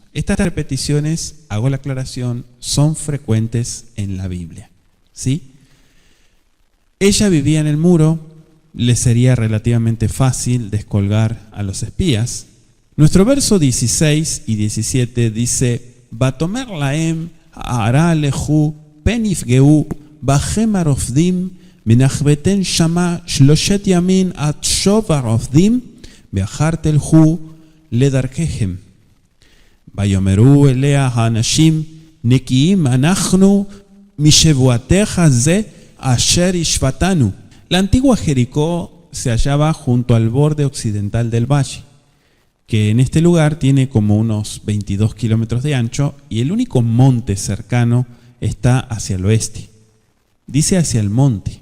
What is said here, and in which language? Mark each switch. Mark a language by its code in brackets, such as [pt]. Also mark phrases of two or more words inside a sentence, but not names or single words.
[es] Estas repeticiones, hago la aclaración, son frecuentes en la Biblia, ¿sí? Ella vivía en el muro, le sería relativamente fácil descolgar a los espías. Nuestro verso 16 y 17 dice: [he] ותאמר להם ההרה לכו פן יפגעו בכם הרדפים ונחבתם שמה שלשת ימים עד שוב הרדפים ואחר תלכו לדרככם ויאמרו אליה האנשים נקים אנחנו משבעתך הזה אשר השבעתנו. [es] La antigua Jericó se hallaba junto al borde occidental del valle, que en este lugar tiene como unos 22 kilómetros de ancho, y el único monte cercano está hacia el oeste. Dice hacia el monte.